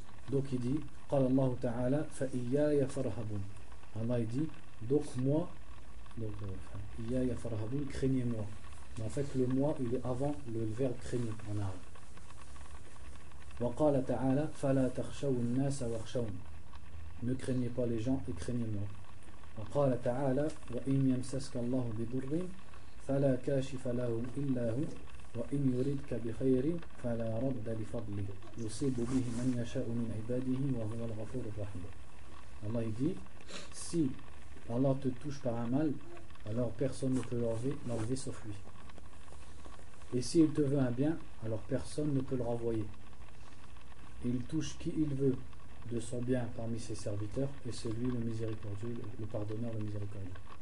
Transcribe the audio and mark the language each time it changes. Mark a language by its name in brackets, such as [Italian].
[French] Donc il dit [Arabic] قال الله تعالى فإياي فارهبون. [French] Allah il dit donc moi, donc [Arabic] إياي فارهبون, [French] craignez-moi. Mais en fait le moi il est avant le verbe craigner en arabe. [Arabic] وقال تعالى فلا تخشوا الناس واخشون. [French] Ne craignez pas les gens et craignez-moi. [Arabic] وقال تعالى وإن يمسسك الله بضر فلا كاشف له إلا هو وإن يردك بخير فلا رد لفضله يصيب به من يشاء من عباده وهو الغفور الرحيم. [French] Allah il dit si Allah te touche par un mal, alors personne ne peut l'enlever sauf lui. Et s'il te veut un bien, alors personne ne peut le renvoyer. Et il touche qui il veut de son bien parmi ses serviteurs, et c'est lui le miséricordieux, le pardonneur, le miséricordieux.